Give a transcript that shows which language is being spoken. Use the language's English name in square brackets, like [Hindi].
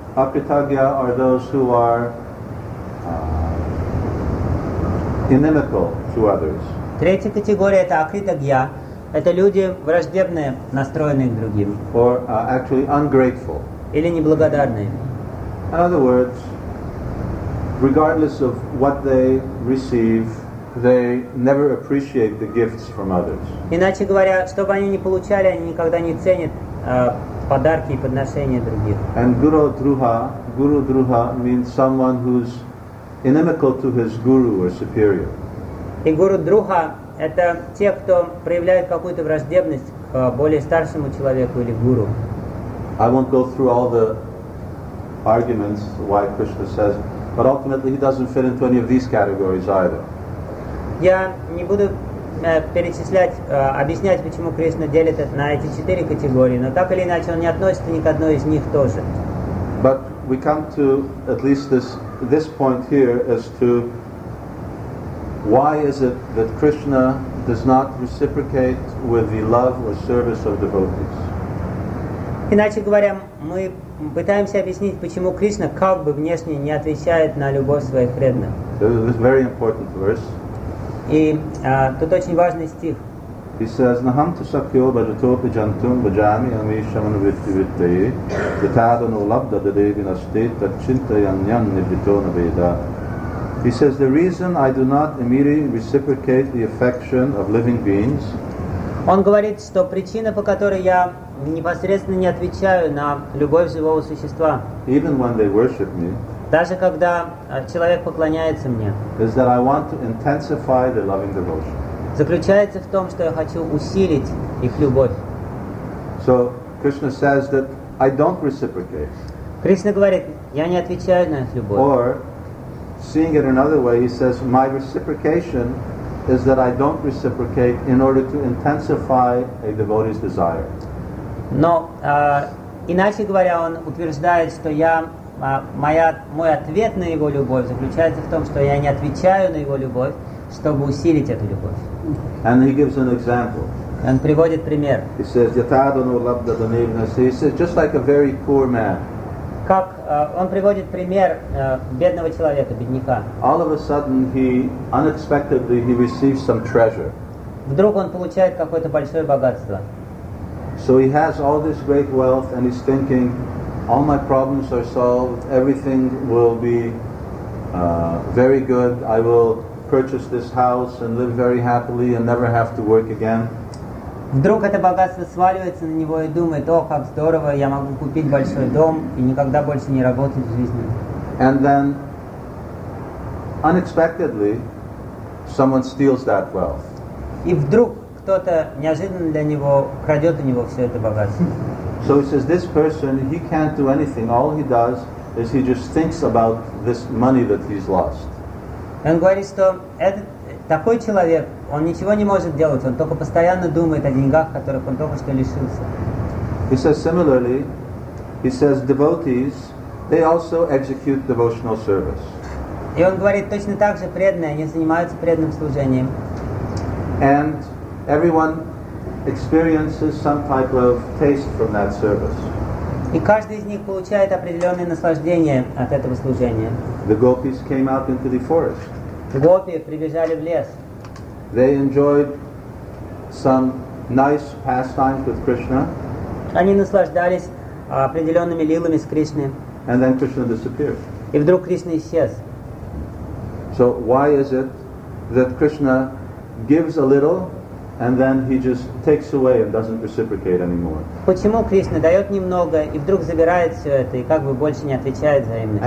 [English] Akritagya are those who are inimical to others. [Russian] Третья категория — это акритагья. Это люди, враждебные, настроенные к другим. [English] Or actually ungrateful. [Russian] Или неблагодарные. [English] In other words, regardless of what they receive, they never appreciate the gifts from others. [Russian] Иначе говоря, что бы они ни получали, они никогда не ценят подарки и подношения других. [English] And guru druha means someone who's inimical to his guru or superior. [Russian] И guru druha — это те, кто проявляет какую-то враждебность к более старшему человеку или гуру. [English] I won't go through all the arguments why Krishna says, but ultimately he doesn't fit into any of these categories either. [Russian] Я не буду объяснять, почему Кришна делит это на эти четыре категории, но так или иначе он не относится ни к одной из них тоже. [English] But we come to at least this point here as to why is it that Krishna does not reciprocate with the love or service of devotees? [Russian] Иначе говоря, мы пытаемся объяснить, почему Кришна как бы внешне не отвечает на любовь своих преданных. [English] This is a very important verse. [Russian] И тут очень важный стих. [English] He says, [Sanskrit] Naham tu sakyo bhajatopi jantum bhajami ami shamanu vitti vittayi vitadano labda dadevi nastita chintayanyan nibhitona veda. [English] He says, the reason I do not immediately reciprocate the affection of living beings. [Russian] Он говорит, что причина, по которой я непосредственно не отвечаю на любовь живого существа, [English] even when they worship me, [Russian] даже когда человек поклоняется мне, [English] is that I want to intensify their loving devotion. [Russian] Заключается в том, что я хочу усилить их любовь. [English] So Krishna says that I don't reciprocate. [Russian] Кришна говорит, я не отвечаю на их любовь. [English] Or, seeing it another way, he says, my reciprocation is that I don't reciprocate in order to intensify a devotee's desire. [Russian] Но, иначе говоря, он утверждает, что я... Мой ответ на его любовь заключается в том, что я не отвечаю на его любовь, чтобы усилить эту любовь. [English] And he gives an example. [Russian] Он приводит пример. [English] He says, [Sanskrit] "Yatadano labda danevnasi." [English] He says, just like a very poor man. [Russian] Как он приводит пример бедного человека, бедняка. [English] All of a sudden, unexpectedly he receives some treasure. [Russian] Вдруг он получает какое-то большое богатство. [English] So he has all this great wealth, and he's thinking, all my problems are solved, everything will be very good, I will purchase this house and live very happily and never have to work again. [Russian] Вдруг это богатство сваливается на него и думает, о, как здорово, я могу купить большой дом и никогда больше не работать в жизни. [English] And then, unexpectedly, someone steals that wealth. [Russian] И вдруг кто-то неожиданно для него крадет у него все это богатство. [English] So he says, this person, he can't do anything. All he does is he just thinks about this money that he's lost. [Russian] Он говорит, что этот такой человек, он ничего не может делать. Он только постоянно думает о деньгах, которых он только что лишился. [English] He says similarly. He says devotees, they also execute devotional service. [Russian] И он говорит точно так же, преданные, они занимаются преданным служением. [English] And everyone experiences some type of taste from that service. [Russian] И каждый из них получает определенное наслаждение от этого служения. [English] The gopis came out into the forest. [Russian] Гопи прибежали в лес. [English] They enjoyed some nice pastimes with Krishna. [Russian] Они наслаждались определенными лилами с Кришной. [English] And then Krishna disappeared. [Russian] И вдруг Кришна исчез. [English] So why is it that Krishna gives a little and then he just takes away and doesn't reciprocate anymore. [Russian] Почему Кришна дает немного и вдруг забирает все это и как бы больше не отвечает взаимностью?